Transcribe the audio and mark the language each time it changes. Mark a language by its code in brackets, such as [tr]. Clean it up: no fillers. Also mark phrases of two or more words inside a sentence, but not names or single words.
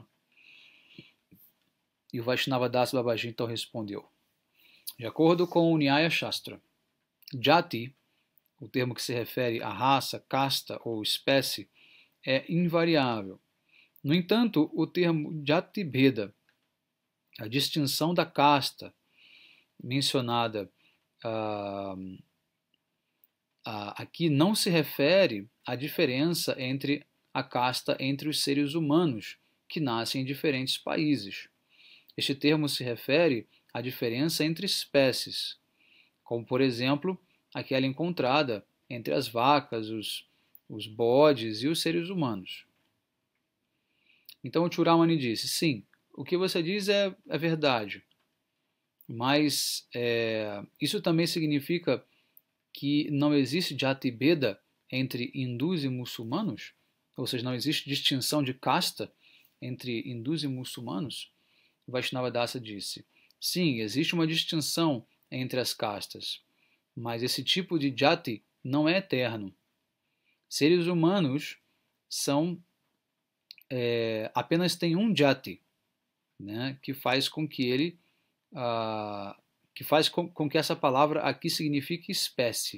[pt] E o Vaishnava Das Babaji então respondeu: de acordo com o Nyaya Shastra, jati, o termo que se refere à raça, casta ou espécie, é invariável. No entanto, o termo [sa] jati bheda, [pt] a distinção da casta mencionada aqui, não se refere à diferença entre a casta entre os seres humanos que nascem em diferentes países. Este termo se refere à diferença entre espécies, como, por exemplo, aquela encontrada entre as vacas, os bodes e os seres humanos. Então o Churamani disse: sim, o que você diz é verdade. Mas isso também significa que não existe [sa] jati bheda [pt] entre hindus e muçulmanos? Ou seja, não existe distinção de casta entre hindus e muçulmanos? Vaishnava Dasa disse: sim, existe uma distinção entre as castas, mas esse tipo de jati não é eterno. Seres humanos são apenas têm um jati, né, que faz com que ele que faz com que essa palavra aqui signifique espécie.